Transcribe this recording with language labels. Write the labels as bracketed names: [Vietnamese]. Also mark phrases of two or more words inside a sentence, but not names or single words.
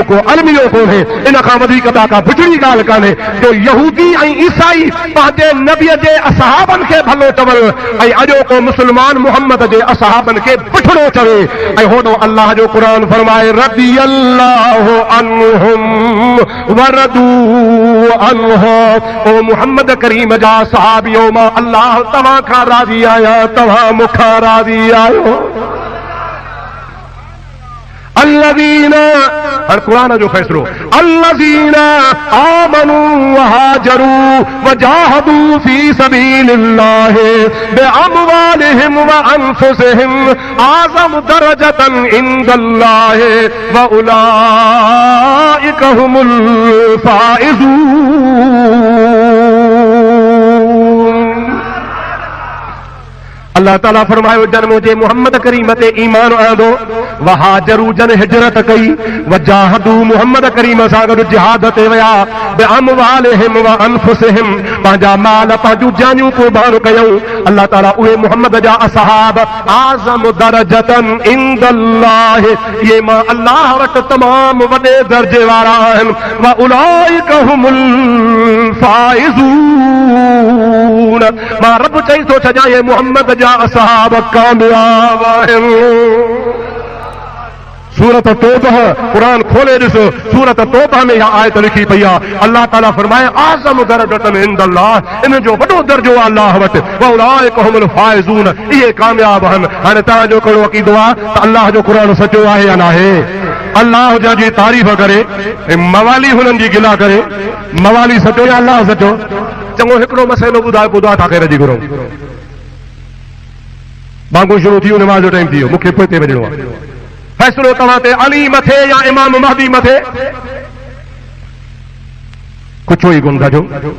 [Sindhi] को अलमियो कोन्हे इन खां वधीक का बुछड़ी ॻाल्हि कान्हे जो यहूदी ऐं ईसाई पंहिंजे नबीअ जे असहाबनि खे भलो चवनि ऐं अॼोको मुस्लमान मुहम्मद जे असहाबनि खे बुछड़ो चवे ऐं होॾो अल्लाह जो क़ुरान फरमाए [Arabic] رضي الله عنهم ورضوا عنه [Sindhi] ओ मुहम्मद करीम जा सहाबियो मां अल्लाह तव्हां खां राज़ी आहियां तव्हां मूंखां राज़ी आहियो [Arabic] अल्लज़ीना [Sindhi] हर कुरान जो फैसलो [Arabic] الذين آمنوا وهاجروا وجاهدوا في سبيل الله بأموالهم وأنفسهم أعظم درجة عند الله وأولئك هم الفائزون [Sindhi] अल्लाह ताला फरमायो जन मुझे मुहम्मद करीम ते ईमान आंदो वहाजरू जन हिजरत कई वजाहदू मुहम्मद करीम सां गॾु जिहाद ते विया [Arabic] بأموالهم وأنفسهم [Sindhi] पंहिंजा माल पंहिंजूं जानियूं क़ुर्बान कयूं अल्लाह ताला उहे मुहम्मद जा असहाब [Arabic] أعظم درجة عند الله [Sindhi] ये मां अल्लाह वटि तमामु वॾे दर्जे वारा आहिनि [Arabic] وأولئك هم الفائزون [Sindhi] मां रब चई थो छॾियां ये मुहम्मद जा असहाब कामयाब आहिनि सूरत तौबह कुरान खोले ॾिसो सूरत तौबह में इहा आयत लिखी पई आहे अल्लाह ताला फरमाए [Arabic] أعظم درجة عند الله [Sindhi] इन जो वॾो दर्जो आहे अल्लाह वटि [Arabic] وأولئك هم الفائزون [Sindhi] इहे कामयाब आहिनि हाणे तव्हांजो कहिड़ो अक़ीदो आहे त अल्लाह जो क़ुरान सचो आहे या नाहे अल्लाह जी तारीफ़ करे मवाली हुननि जी गिला करे मवाली सचो या अल्लाह सचो चङो हिकिड़ो मसइलो ॿुधायो ॿुधा था ख़ैर जी घुरूं बांगो शुरू थी नमाज़ जो टाइम थी वियो मूंखे पोइ ते वञिणो आहे फैसलो तव्हां ते अली मथे या इमाम महदी मथे कुझु ई कोन कजो